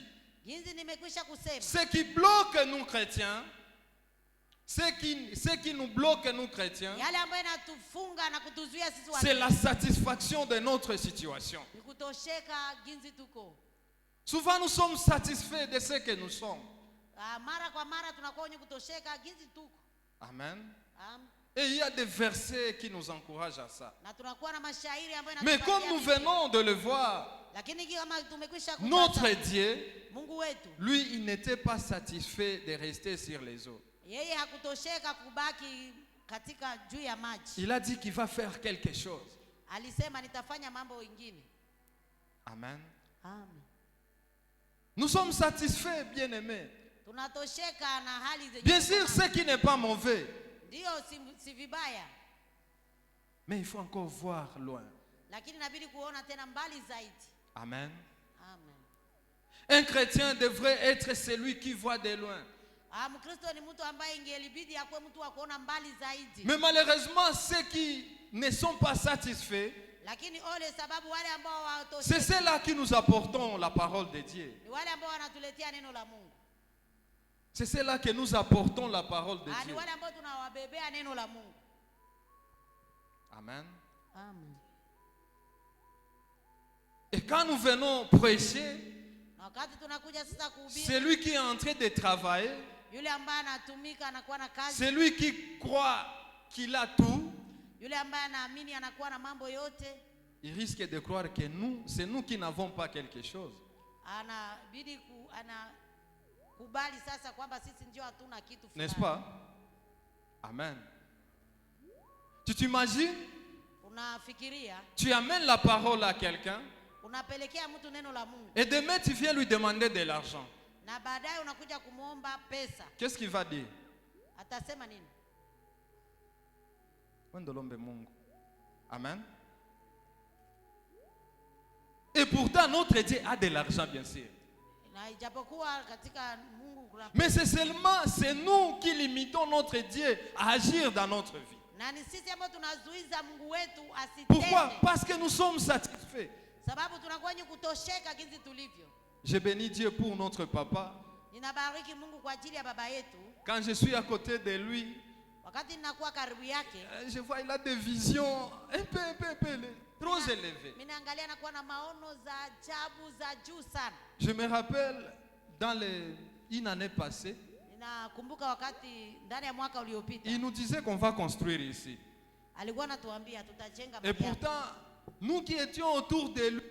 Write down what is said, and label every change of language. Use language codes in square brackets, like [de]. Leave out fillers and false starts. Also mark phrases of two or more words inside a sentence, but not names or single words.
[sw] jinsi nimekwisha kusema, [fr] ce qui bloque nous chrétiens, ce qui nous bloque nous chrétiens, [sw] yale ambayo inatufunga na kutuzuia sisi [fr] c'est [sw] watu [fr] la satisfaction de notre situation. [sw] ni kutosheka jinsi tuko. [fr] Souvent nous sommes satisfaits de ce que nous sommes. [sw] Mara kwa mara tunakuwa wenye kutosheka jinsi tuko. [fr] Amen. [sw] Am, [fr] Et il y a des versets qui nous encouragent à ça. [sw] na tunakuwa na mashairi ambayo [fr] Mais [sw] yanatupatia [fr] comme nous [sw] vitu. [fr] venons de le voir, [sw] Lakini kama tumekwisha [fr] notre [sw] kupata, [fr] Dieu, [sw] Mungu wetu [fr] lui, il n'était pas satisfait de rester sur les eaux. [sw] yeye hakutosheka kubaki katika juu ya maji. [fr] Il a dit qu'il va faire quelque chose. [sw] Alisema nitafanya mambo mengine. [fr] Amen. [sw] Amen. [fr] Nous sommes satisfaits, bien-aimés. [sw] Tunatosheka na hali zenye. [fr] Bien sûr, ce qui n'est pas mauvais. [sw] Ndio si vibaya, [fr] Mais il faut encore voir loin. [sw] lakini inabidi kuona tena mbali zaidi. [fr] Amen. [sw] Amen. [fr] Un chrétien devrait être celui qui voit de loin. [sw] Mkristo ni mtu ambaye ingelibidi akuwe mtu wa kuona mbali zaidi. [fr] Mais malheureusement, ceux qui ne sont pas satisfaits, [sw] Lakini ole sababu wale ambao [fr] c'est [sw] hawatosheki [fr] ceux-là qui nous apportons la parole de Dieu. [sw] ni wale ambao wanatuletea neno la Mungu. [fr] C'est ceux-là que nous apportons la parole de [sw] Ni [fr] Dieu. [sw] wale ambao tunawabebea neno la Mungu. [fr] Amen. [sw] Amen. [fr] Et quand nous venons prêcher, [sw] Na wakati tunakuja sasa kuhubiri, [fr] celui qui est en train de travailler, [sw] yule ambaye anatumika anakuwa na kazi, [fr] celui qui croit qu'il a tout, [sw] yule ambaye anaamini anakuwa na mambo yote, [fr] il risque de croire que nous, c'est nous qui n'avons pas quelque chose. [sw] anabidi anakubali sasa kwamba sisi ndio hatuna kitu fulani. [fr] N'est-ce pas? Amen. Tu t'imagines, [sw] Unafikiria, [fr] tu amènes la parole à quelqu'un [sw] unapelekea mtu neno la Mungu [fr] et demain tu viens lui demander de l'argent. [sw] na baadaye unakuja kumwomba pesa, [fr] Qu'est-ce qu'il va dire? [sw] atasema nini? Wendolombe Mungu. Amen. [fr] Et pourtant notre Dieu a de l'argent, bien sûr. [sw] Na ijapokuwa katika Mungu kuna, [fr] Mais c'est nous qui limitons notre Dieu à agir dans notre vie. [sw] na ni sisi ambao tunazuiza Mungu wetu [fr] Pourquoi? [sw] asitende, [fr] Parce que nous sommes satisfaits. [sw] sababu tunakuwa wenye kutosheka jinsi tulivyo. [fr] Je bénis Dieu pour notre papa. [sw] Ninabariki Mungu kwa ajili ya baba yetu. [fr] Quand je suis à côté de lui, [sw] Wakati ninakuwa karibu yake, [fr] je vois il a des visions un peu trop élevées. [sw] mimi naangalia anakuwa na maono za ajabu za juu sana. [fr] Je me rappelle dans une année passée, [sw] Ninakumbuka wakati ndani ya mwaka uliopita [fr] il nous disait qu'on va construire ici. [sw] alikuwa anatuambia tutajenga [fr] Et [sw] mahali hapa. [fr] pourtant, nous qui étions autour de lui,